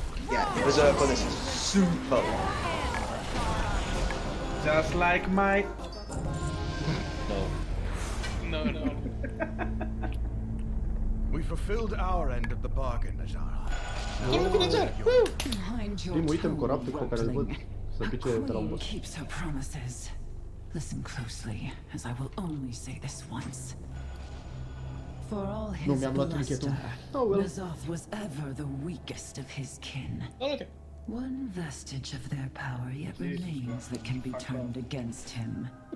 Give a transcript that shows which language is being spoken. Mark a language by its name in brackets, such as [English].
[English] Yeah, the reserve for this is super long. Just like my... No. We fulfilled our end of the bargain, Ajara. [Romanian] Primul item coruptul pe care îl văd să pice de la un boss. [English] Keeps her promises. Listen closely, as I will only say this once. For all his bluster, Ny'Alotha was ever the weakest of his kin. One vestige of their power yet remains that can be turned against him.